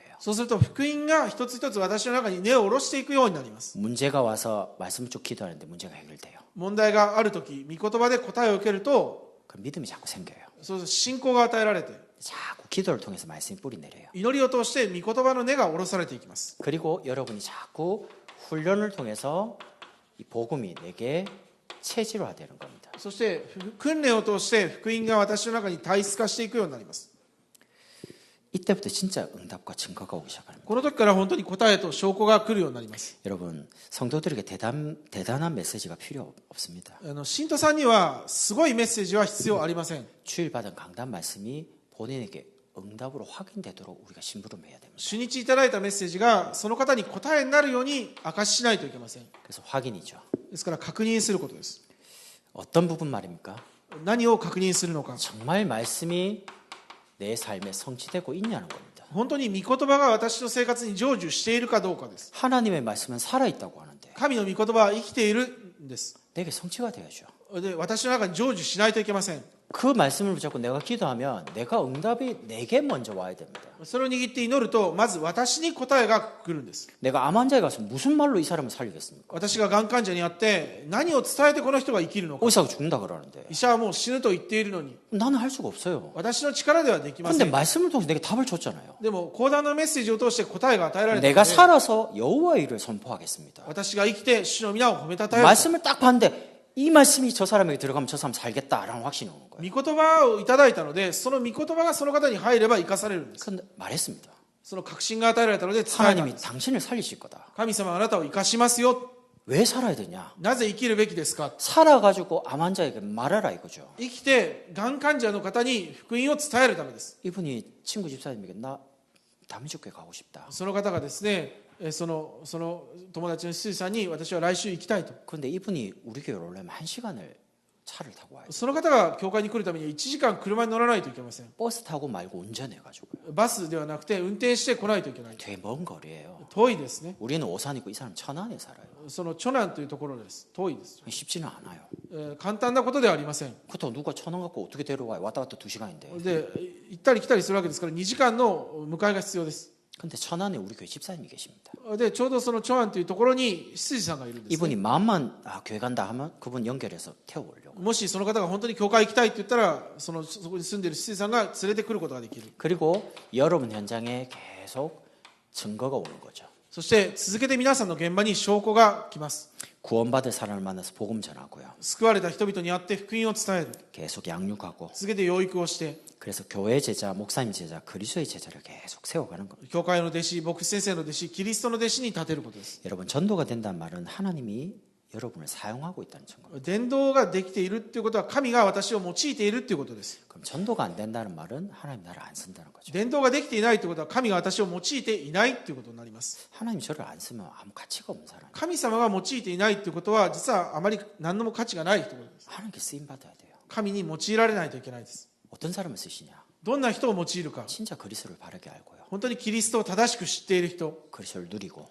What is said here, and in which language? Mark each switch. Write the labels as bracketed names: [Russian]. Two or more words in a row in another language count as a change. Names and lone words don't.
[Japanese] そうすると福音が一つ一つ私の中に根を下ろしていくようになります [Korean] 문제가 와서 말씀을 쭉 기도하는데 문제가 해결돼요. [Japanese] 問題があるとき御言葉で答えを受けると [Korean] 그 믿음이 자꾸 생겨요. [Japanese] そう信仰が与えられて [Korean] 자꾸 기도를 통해서 말씀이 뿌리 내려요. [Japanese] 祈りを通して御言葉の根が下ろされていきます [Korean] 그리고 여러분이 자꾸 훈련을 통해서 이 복음이 내게 체질화되는 겁니다. [Japanese] そして訓練を通して福音が私の中に体質化していくようになります [Korean] 이때부터 진짜 응답과 증거가 오기 시작합니다. [Japanese] この時から本当に答えと証拠が来るようになります [Korean] 여러분 성도들에게 대단한 메시지가 필요 없습니다. [Japanese] 信徒さんにはすごいメッセージは必要ありません [Korean] 주일받은 강단 말씀이 본인에게 응답으로 확인되도록 우리가 심부름해야 됩니다. [Japanese] 主日いただいたメッセージがその方に答えになるように証ししないといけません [Korean] 그래서 확인이죠. [Japanese] ですから確認することです [Korean] 어떤 부분 말입니까? [Japanese] 何を確認するのか [Korean] 정말 말씀이 내 삶에 성취되고 있냐는 겁니다. [Japanese] 本当に御言葉が私の生活に成就しているかどうかです [Korean] 하나님의 말씀은 살아있다고 하는데 [Japanese] 神の御言葉は生きているんです [Korean] 내게 성취가 되어야죠. [Japanese] で私の中に成就しないといけません [Korean] 그 말씀을 붙잡고 내가 기도하면 내가 응답이 내게 먼저 와야 됩니다. [Japanese] それを握って祈るとまず私に答えが来るんです [Korean] 내가 암 환자에 가서 무슨 말로 이 사람을 살리겠습니까? [Japanese] 私ががん患者に会って何を伝えてこの人が生きるのか [Korean] 의사가 죽는다 그러는데 [Japanese] 医者はもう死ぬと言っているのに [Korean] 나는 할 수가 없어요. [Japanese] 私の力ではできませ [Korean] 근데 [Japanese] ん [Korean] 말씀을 통해서 내게 답을 줬잖아요. [Japanese] でも講談のメッセージを通して答えが与えられたの [Korean] 내가 [Japanese] で [Korean] 살아서 여호와의 일을 선포하겠습니다. [Japanese] 私が生きて主の皆を褒めたたえる [Korean] 말씀을 딱 봤는데 이 말씀이 저 사람에게 들어가면 저 사람 살겠다라는 확신이 오는 거예요. [Japanese] 御言葉をいただいたのでその御言葉がその方に入れば生かされるんです [Korean] 근데 말했습니다. [Japanese] その確信が与えられたので伝えたん [Korean] 하나님이 [Japanese] です [Korean] 당신을 살리실 거다. [Japanese] 神様はあなたを生かしますよ [Korean] 왜 살아야 되냐? [Japanese] なぜ生きるべきですか [Korean] 살아가지고 암 환자에게 말하라 이거죠. [Japanese] 生きてがん患者の方に福音を伝えるためです [Korean] 이분이 친구 집사님에게 나 다민족교회 가고 싶다. [Japanese] その方がですねその友達のスーさんに私は来週行きたいと [Korean] 그런데 이분이 우리 교회로 오려면 1시간을 차를 타고 와요. [Japanese] その方が教会に来るためには1時間車に乗らないといけません。 [Korean] 버스 타고 말고 운전해가지고요. [Japanese] バスではなくて運転して来ないといけない。 [Korean] 되게 먼 거리예요. [Japanese] 遠いですね。 [Korean] 우리는 오산이고 이 사람 천안에 살아요. [Japanese] そのチョナンというところです。遠いです。 [Korean] 쉽지는 않아요. [Japanese] 簡単なことではありません。 [Korean] 그렇다고 누가 천안 갖고 어떻게 데려와요? 왔다 갔다 2시간인데. [Japanese] で、行ったり来たりするわけですから2時間の迎えが必要です。 [Korean] 근데 천안에 우리 교회 집사님이 계십니다. [Japanese] で、ちょうどそのチョナンというところに執事さんがいるんです、ね。 [Korean] 이분이 마음만 교회 간다 하면 그분 연결해서 태워오려고. [Japanese] もしその方が本当に教会行きたいって言ったら、そこに住んでいる執事さんが連れてくることができる。 [Korean] 그리고 여러분 현장에 계속 증거가 오는 거죠. [Japanese] そして続けて皆さんの現場に証拠が来ます。 [Korean] 구원받을 사람을 만나서 복음 전하고요. [Japanese] 救われた人々に会って福音を伝える。 [Korean] 계속 양육하고. [Japanese] 続けて養育をして、 [Korean] 그래서 교회 제자, 목사님 제자, 그리스도의 제자를 계속 세워가는 겁니다. [Japanese] 教会の弟子、牧師先生の弟子、キリストの弟子に立てることです。 [Korean] 여러분 전도가 된다는 말은 하나님이 여러분을 사용하고 있다는 증거입니다. [Japanese] 伝道ができているということは神が私を用いているということです。 [Korean] 그럼 전도가 안 된다는 말은 하나님 나를 안 쓴다는 거죠. [Japanese] 伝道ができていないということは神が私を用いていないということになります。 [Korean] 하나님 저를 안 쓰면 아무 가치가 없는 사람. [Japanese] 神様が用いていないということは実はあまり何のも価値がないということです。 [Korean] 하나님께 쓰임 받아야 돼요. [Japanese] 神に用いられないといけないです。 [Korean] 어떤 사람을 쓰시냐? [Japanese] どんな人を用いるか。 [Korean] 진짜 그리스도를 바르게 알고요. [Japanese] 本当にキリストを正しく知っている人、 [Korean] 그리스도를 누리고